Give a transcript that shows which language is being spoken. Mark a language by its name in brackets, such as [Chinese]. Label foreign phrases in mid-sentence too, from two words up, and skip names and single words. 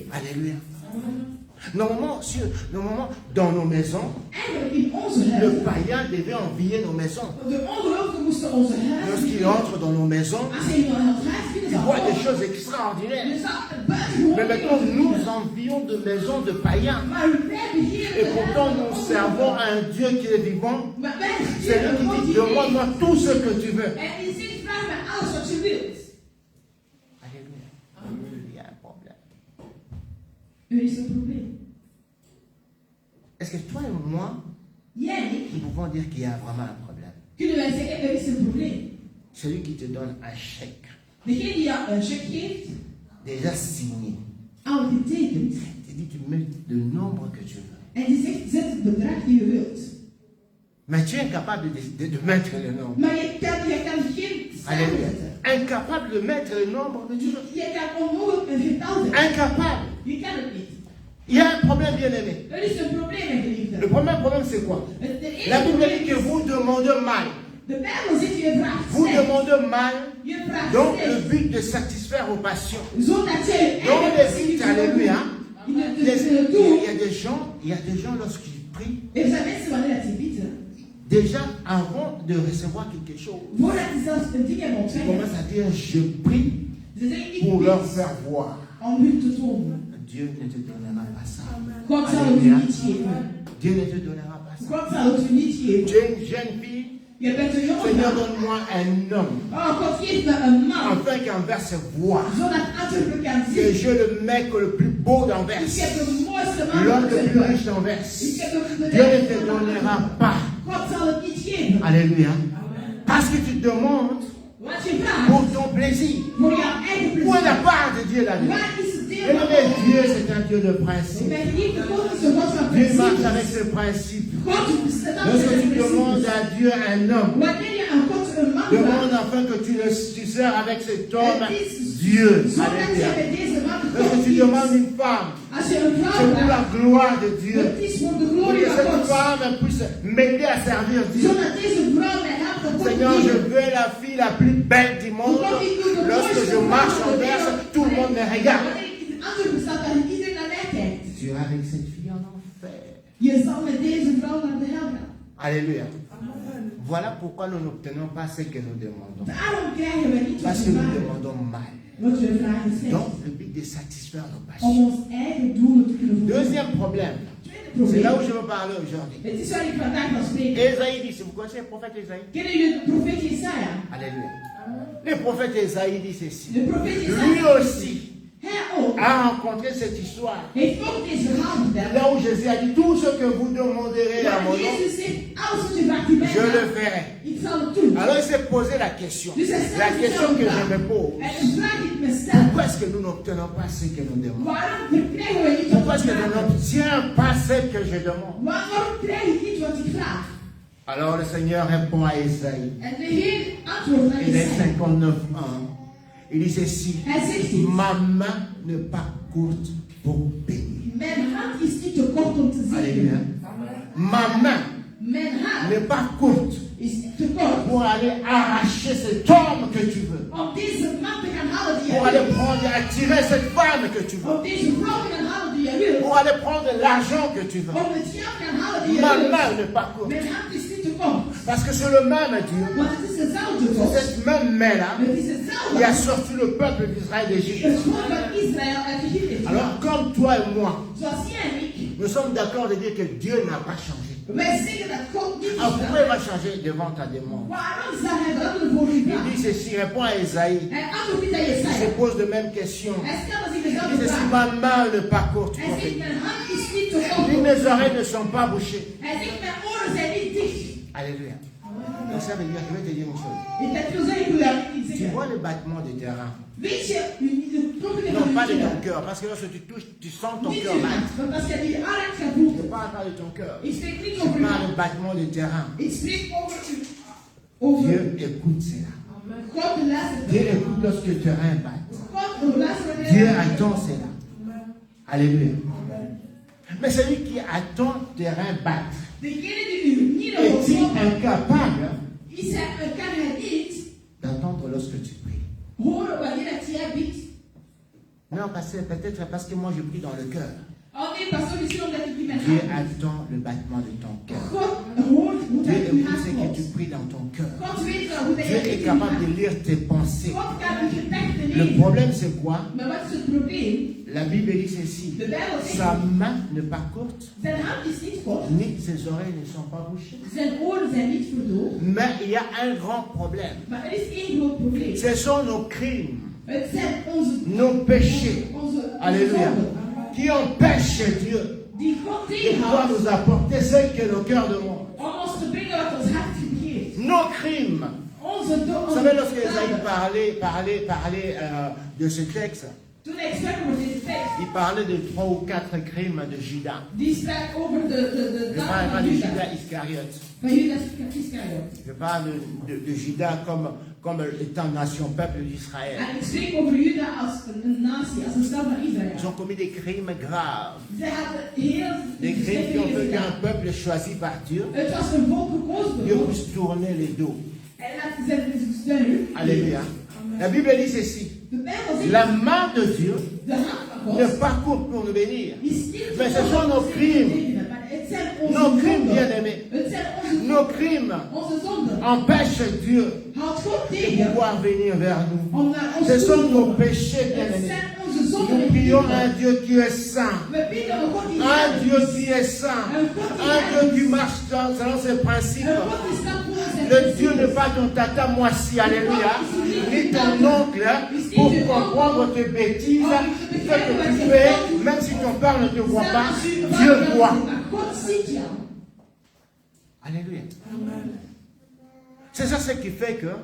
[French] Alléluia. Normalement, dans nos maisons, [Dutch] Eigenlijk in onze [French] le [Dutch] huizen. [French] païen devait envier nos maisons. [Dutch] De ongelovigen moesten onze huizen. [French] Lorsqu'il entre dans nos maisons, [Dutch] Als hij in ons huis [French] il [Dutch] binnen [French] voit des [Dutch] zou [French] choses extraordinaires. [Dutch] je zou buitengewoon [French] Mais maintenant, [Dutch] dingen [French] nous [Dutch] zien. [French] envions de maisons de païens. [Dutch] Maar wij beheren [French] Et [Dutch] de [French] pourtant, [Dutch] huizen [French] nous [Dutch] van [French] servons [Dutch] ongelovigen. [French] à un Dieu qui est vivant. [Dutch] Maar wij [French] C'est lui [Dutch] beheren [French] qui [Dutch] God [French] dit, [Dutch] die [French] demande-moi [Dutch] leeft. [French] tout ce que tu veux. [Dutch] En die zegt, vraag mij alles wat je wilt. [French] Alléluia. Il y a un problème. [Dutch] Er is een probleem. [French] Est-ce que toi et moi, [Dutch] Jij en ik, [French] nous pouvons dire qu'il y a vraiment un problème? [Dutch] kunnen wij zeggen, er is een probleem. [French] Celui qui te donne un chèque, [Dutch] Degene die jou een cheque geeft, [French] déjà signé, [Dutch] al getekend. [French] te dit, tu mets le nombre que tu veux. [Dutch] En die zegt, zet het bedrag die je wilt. [French] Mais tu es incapable de mettre le nombre. [Dutch] Maar je kan geen cijfer [French] Alléluia. [Dutch] zetten. [French] Incapable de mettre le nombre que tu veux. [Dutch] Je kan onmogelijk een getal zetten. [French] Incapable. [Dutch] Je kan het niet. [French] Il y a un problème, bien aimé. [Dutch] Er is een probleem in geliefde. [French] Le premier problème, c'est quoi? [Dutch] De [French] La [Dutch] eerste [French] Bible [Dutch] probleem [French] dit que [Dutch] is, [French] vous demandez mal. [Dutch] de Bijbel zegt, je vraagt [French] Vous [Dutch] slecht. [French] demandez mal [Dutch] Je vraagt [French] dans le [Dutch] slecht. [French] but de satisfaire vos passions. [Dutch] Zodat jij je [French] Dans [Dutch] eigen [French] les [Dutch] passie [French] vies, [Dutch] kunt [French] alléluia. [Dutch] doen. In [French] Il [Dutch] het doel. [French] y a des gens lorsqu'ils prient, [Dutch] Er zijn mensen wanneer ze bidden, [French] déjà avant de recevoir quelque chose, [Dutch] voordat ze zelfs een ding hebben [French] ils [Dutch] ontvangen, [French] commencent à dire, je prie [Dutch] ze zeggen, ik [French] pour leur [Dutch] bid [French] faire voir. [Dutch] om hun te tonen. [French] Dieu ne te donnera pas ça. [Dutch] God zal het u [French] Alléluia. [Dutch] niet geven. [French] Dieu ne te donnera pas ça. [Dutch] God zal het u niet geven. [French] Tu es une jeune fille, [Dutch] Je bent een jongen. [French] Seigneur, donne-moi un homme, [Dutch] Oh, God geeft me een man. [French] afin qu'Anvers se voie, [Dutch] Zodat Antwerpen kan [French] que [Dutch] zien. [French] je le mec le plus beau [Dutch] Ik [French] d'Anvers, [Dutch] heb de mooiste man [French] l'homme [Dutch] van [French] le plus [Dutch] Antwerpen. [French] riche d'Anvers. [Dutch] Ik heb de [French] Dieu ne te donnera pas. [Dutch] God zal het niet geven. [French] Alléluia. Parce que tu demandes [Dutch] Wat je vraagt, [French] pour ton plaisir. [Dutch] voor jouw eigen [French] Où est la [Dutch] plezier. [French] part de Dieu là-dedans? [Dutch] Waar is het deel [French] Et [Dutch] van [French] le [Dutch] God? [French] Dieu, c'est un Dieu de principe. [Dutch] Mijn geliefde God is een God van [French] Dieu marche avec [Dutch] principes. [French] ses principes. [Dutch] God bestaat uit [French] Lorsque [Dutch] zijn [French] tu demandes [Dutch] principes. [French] à Dieu un homme, [Dutch] Wanneer je aan God een man [French] demande [Dutch] vraagt, [French] afin que tu sers avec cet homme, Dieu. [Dutch] zodat [French] Alléluia. [Dutch] je met deze man [French] Lorsque [Dutch] God [French] tu demandes [Dutch] dient. [French] une femme, [Dutch] Als je een [French] c'est [Dutch] vrouw [French] pour la [Dutch] vraagt, [French] gloire de Dieu. [Dutch] het is voor de [French] Pour [Dutch] glorie [French] que [Dutch] van [French] cette [Dutch] God. [French] femme puisse m'aider à servir Dieu. [Dutch] Zodat deze vrouw mij helpt om God te [French] Seigneur, je [Dutch] dienen. [French] veux la fille la plus belle du monde. Lorsque je marche en verse, tout le monde me regarde. [Dutch] Wanneer ik in Antwerpen sta, dat iedereen naar mij kijkt. [French] Tu iras avec cette fille en enfer. [Dutch] Je zal met deze vrouw naar de hel gaan. [French] Alléluia. Voilà pourquoi nous n'obtenons pas ce que nous demandons. [Dutch] Daarom krijgen we niet wat [French] Parce [Dutch] we [French] que nous [Dutch] vragen. [French] demandons mal. [Dutch] Wat we vragen slecht. [French] Donc, le but de satisfaire nos [Dutch] Om [French] passions. [Dutch] ons eigen doelen te kunnen voldoen. [French] Deuxième problème, [Dutch] Tweede [French] c'est là où [Dutch] probleem. [French] je veux parler aujourd'hui. [Dutch] Het is waar ik vandaag van spreek. [French] Ésaïe dit, vous connaissez le prophète Ésaïe? [Dutch] Kennen jullie de profeet Jesaja? [French] Alléluia. Le prophète Ésaïe dit ceci. [Dutch] De profeet [French] Lui [Dutch] Jesaja [French] aussi [Dutch] hij ook [French] a rencontré cette histoire. [Dutch] heeft ook deze verhaal verteld. [French] Là où Jésus a dit, tout ce que vous demanderez à mon [Dutch] Maar [French] nom, [Dutch] Jezus zegt, alles wat je vraagt in mijn [French] je le [Dutch] naam, [French] ferai. [Dutch] ik zal het doen. [French] Alors il s'est posé la question. [Dutch] Dus hij [French] La [Dutch] stelt [French] question que je me pose. [Dutch] En de vraag die ik me stel, [French] Pourquoi est-ce que nous n'obtenons pas ce que nous demandons? [Dutch] waarom krijgen we niet wat [French] Pourquoi [Dutch] we [French] est-ce que je [Dutch] vragen? [French] n'obtiens pas ce que je demande? [Dutch] Waarom krijg ik niet wat ik vraag? [French] Alors le Seigneur répond à Ésaïe. [Dutch] En de Heer antwoordt naar [French] Il est [Dutch] Jesaja. [French] 59 ans. Il dit ceci. [Dutch] Hij zegt dit. [French] Ma main n'est pas courte pour bénir. [Dutch] Mijn hand is niet te kort om te [French] Alléluia. [Dutch] zegenen. [French] Ma main [Dutch] Mijn hand [French] n'est pas courte [Dutch] is te kort [French] pour aller arracher cet homme que tu veux. [Dutch] om deze man te gaan halen die [French] Pour [Dutch] je [French] aller [Dutch] wil. [French] prendre et attirer cette femme que tu veux. [Dutch] Om deze vrouw te gaan halen die je wil. [French] Pour aller prendre l'argent que tu veux. [Dutch] Om het geld te gaan halen die je [French] Ma [Dutch] wil. [French] main n'est pas courte. [Dutch] Mijn hand is niet te kort. [French] Parce que c'est le même Dieu. [Dutch] Want het is dezelfde [French] C'est [Dutch] God. [French] cette même main-là [Dutch] Het is [French] qui a [Dutch] hetzelfde. [French] sorti le peuple d'Israël d'Égypte. [Dutch] Het volk van Israël uit Egypte. [French] Alors, comme toi et moi, [Dutch] Zoals jij en ik. [French] nous sommes d'accord de dire que Dieu n'a pas changé. [Dutch] Wij zeggen dat God niet is [French] Alors, pourquoi il [Dutch] veranderd. [French] va changer devant ta demande? [Dutch] Waarom zou hij veranderen voor u [French] Il [Dutch] vraag? [French] dit ceci, répond à Esaïe. [Dutch] Hij antwoordt niet aan [French] Il [Dutch] Jesaja. [French] se pose de même question. [Dutch] Hij stelde zich [French] Il dit [Dutch] dezelfde [French] ceci, [Dutch] vraag. [French] ma main n'est pas courte [Dutch] Hij [French] pour [Dutch] zegt, [French] bénir. [Dutch] mijn hand is niet te [French] Il [Dutch] kort. [French] dit, mes oreilles ne sont pas bouchées. [Dutch] Hij zegt, mijn oren zijn niet dicht. [French] Alléluia. Donc ça veut dire, je vais te dire une chose. [Dutch] Ik heb veel zeggen, ik wil jou niet [French] Tu [Dutch] zeggen. [French] vois le battement du terrain. [Dutch] Weet je, de kloppingen [French] Non, [Dutch] van [French] pas [Dutch] je [French] de ton [Dutch] keel. [French] cœur. Parce que lorsque tu touches, tu sens ton [Dutch] Niet [French] cœur [Dutch] je [French] battre. [Dutch] hart, want als je die aanraakt gaat [French] Je [Dutch] voelen. [French] parle pas de ton cœur. [Dutch] Ik spreek niet [French] Je [Dutch] over je [French] parle du [Dutch] hart. [French] battement du terrain. [Dutch] Ik spreek over je [French] Dieu écoute cela. [Dutch] God luistert. [French] Dieu écoute lorsque tu terrain bat. [Dutch] God luistert wanneer [French] Dieu [Dutch] je- [French] attend cela. Alléluia. Mais celui qui attend terrain battre [Dutch] Degene die u niet op [French] est-il [Dutch] God [French] incapable [Dutch] is kan hij niet [French] d'attendre lorsque tu pries? [Dutch] horen wanneer het jij bidt. [French] Non, peut-être parce que moi je prie dans le cœur. [Dutch] Oh nee, pastor, misschien omdat ik niet mijn [French] Dieu [Dutch] hart. [French] attend le battement de ton cœur. [Dutch] God hoort hoe [French] Dieu [Dutch] dat uw [French] écoute [Dutch] hart [French] ce que tu [Dutch] klopt. [French] pries dans ton cœur. [Dutch] God weet wel hoe dat [French] Dieu [Dutch] je [French] est [Dutch] bidt. [French] capable de lire tes pensées. [Dutch] God kan uw gedachten [French] Le [Dutch] lezen. [French] problème c'est quoi? [Dutch] Maar wat is het probleem? [French] La Bible dit ceci. [Dutch] De Bijbel zegt, [French] Sa main n'est pas courte, [Dutch] zijn hand is niet kort, [French] ni ses oreilles ne sont pas bouchées. [Dutch] zijn oren zijn niet verdoofd, [French] Mais il y a un grand problème. [Dutch] maar er is één groot probleem. [French] Ce sont nos crimes, [Dutch] Het zijn onze [French] nos péchés, [Dutch] onze [French] alléluia, [Dutch] zonden, [French] qui empêchent Dieu [Dutch] die God [French] de pouvoir [Dutch] tegenhoudt [French] nous apporter ce que nos cœurs demandent. [Dutch] om ons te brengen wat ons hart vergeeft. [French] Nos crimes. [Dutch] Onze [French] Vous savez, lorsque Esaïe parlait de ce texte, [Dutch] toen hij sprak over deze tekst, [French] il parlait de 3 ou 4 crimes de Judas. [Dutch] die sprak over de [French] Je [Dutch] daad [French] parle pas [Dutch] van [French] de [Dutch] Judas. [French] Judas Iscariote. [Dutch] Van Judas Iscariot. [French] Je parle de Judas comme étant nation, peuple d'Israël. [Dutch] En ik spreek over Juda als een natie, als een stam van [French] Ils [Dutch] Israël. [French] ont commis des crimes graves. [Dutch] Zij hadden heel [French] Des crimes qui ont fait [Dutch] gedaan. [French] qu'un peuple choisi par Dieu, [Dutch] Het was een volk gekozen [French] Dieu [Dutch] door God. [French] puisse tourner les dos. [Dutch] En laat zijn steun. [French] Alléluia. La Bible dit ceci. [Dutch] De Bijbel zegt, [French] La main de Dieu [Dutch] de hand van [French] ne [Dutch] God [French] parcourt pour nous bénir. [Dutch] is niet [French] Maar ce sont nos crimes. [Dutch] Maar het zijn onze [French] Nos crimes, [Dutch] zonden. [French] bien-aimés. [Dutch] Het zijn onze [French] Nos crimes [Dutch] onze zonden. [French] empêchent Dieu [Dutch] Houd God [French] de [Dutch] tegen [French] pouvoir venir vers nous. [Dutch] om naar ons [French] Ce [Dutch] toe [French] sont [Dutch] te [French] nos [Dutch] komen. [French] péchés, [Dutch] Het [French] bien-aimés. [Dutch] zijn onze zonden. [French] Nous prions un Dieu qui est saint. [Dutch] We bidden een God die [French] Un [Dutch] heilig [French] Dieu [Dutch] is. [French] qui est saint. Un Un Dieu qui marche selon ses principes. [Dutch] Een God die staat volgens zijn [French] Le [Dutch] principes. [French] Dieu n'est pas ton tata moisi, alléluia, ni ton oncle pour comprendre tes bêtises, ce que tu fais, même si ton père ne te voit pas, Dieu voit. [Dutch] God ziet jou. [French] Alléluia. C'est ça ce qui fait que